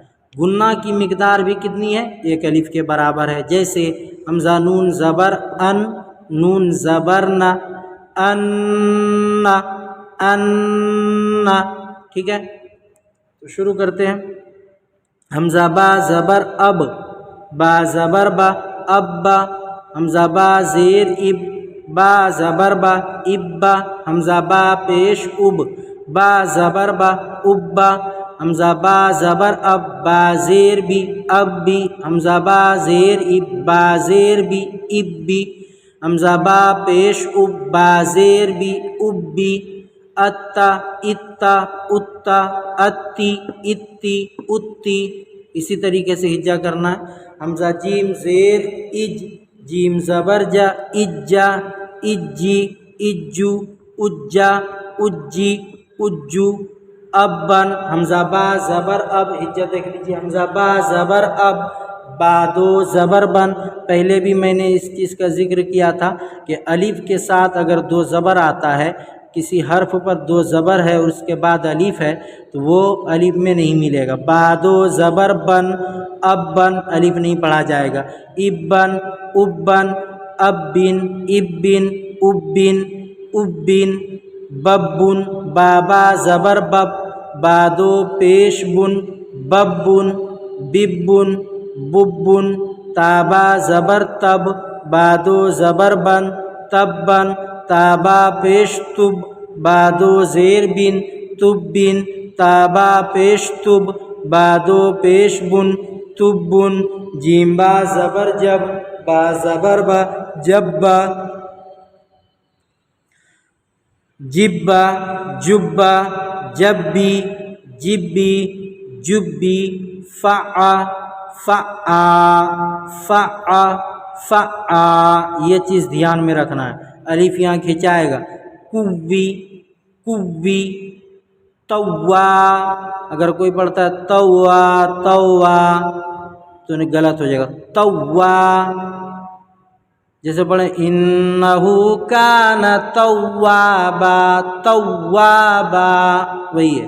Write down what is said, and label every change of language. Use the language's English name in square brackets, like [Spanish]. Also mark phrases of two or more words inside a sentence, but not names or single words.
[Urdu] گنہ کی مقدار بھی کتنی ہے؟ 1 الف کے برابر ہے۔ جیسے حمزہ نون زبر ان، نون زبر نہ، ان ان، ٹھیک ہے؟ تو شروع کرتے ہیں۔ حمزہ با زبر اب، با زبر با، ابا۔ حمزہ با زیر اب، با زبر با، ابا۔ حمزہ با پیش اب، با زبر با، ابا۔ حمزہ با زبر اب، با زیر بی، اب بی۔ حمزہ با زیر اب، با زیر بی، اب بی۔ حمزہ با پیش اب، با زیر بی، اب بی۔ اتا اتا، اتا، اتی، اتی، اتی۔ اسی طریقے سے ہجا کرنا ہے۔ حمزہ جیم زیر اج، جیم زبر جا، اجا، اجی، اجو، اجا، اجی، اجو۔ ابن۔ حمزہ با زبر اب، ہجا دیکھ لیجیے۔ حمزہ با زبر اب، با دو زبر بن۔ پہلے بھی میں نے اس چیز کا ذکر کیا تھا کہ الف کے ساتھ اگر 2 زبر آتا ہے، کسی حرف پر 2 زبر ہے اور اس کے بعد الف ہے، تو وہ الف میں نہیں ملے گا۔ با دو زبر بن، اب بن، الف نہیں پڑھا جائے گا۔ ابن، ابن، ابن، ابن، ابن، ابن۔ ببن۔ بابا زبر بب، بادو پیش بن، ببن، ببن، ببن۔ تابا زبر تب، بادو زبر بن، تبن۔ تابا پیش تب، بادو زیر بن، تبن۔ تابا پیش تب، بادو پیش بن، تبن۔ جیم با زبر جب، با زبر با، جبا۔ جبا، جبا، جبی، جبی، جبی۔ فعا، فعا، فعا، فعا۔ یہ چیز دھیان میں رکھنا ہے، الف یہاں کھنچائے گا۔ کوی، کوی۔ توا، اگر کوئی پڑھتا ہے توا، توا، تو غلط ہو جائے گا۔ توا، جیسے پڑھیں [Arabic] انہو کان توابا، [Urdu] توابا، وہی ہے۔